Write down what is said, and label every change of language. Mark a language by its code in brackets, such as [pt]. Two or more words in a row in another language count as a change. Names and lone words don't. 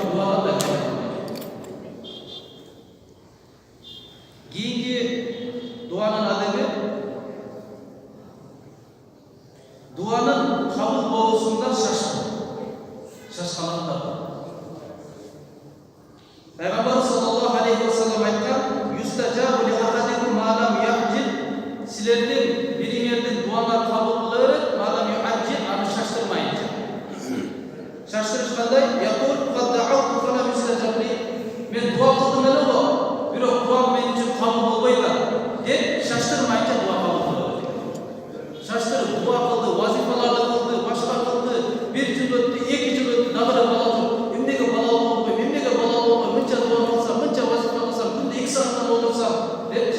[ky] Дуада да кейинги дуанын адеби дуанын кабыл болуусунда шашкалак бар. [ar] Пайгамбар صلى الله عليه وسلم айткан: "يستجاب لأحدكم ما لم يعجل." [ky] Силердин бириңердин дуалар кабыл боло берет, [ar] ما لم يعجل, [ky] аны шаштырмайынча. Шаштырыш кандай? [ar] يقول قد دعوت فلا يستجاب لي. [ky] Мен дуа кылдым эле го, бирок дуам мен үчүн кабыл болбойт деп шаштырмайынча дуа кабыл болот. Шаштырып дуа кылды, вазифаларды кылды, башка кылды, 1 жыл өттү, 2 жыл өттү, дагы да бала жок. Эмнеге бала болбой, эмнеге бала болбой, мынча дуа кылсам, мынча вазифа кылсам, күндө 2 сааттан отурсам депчи.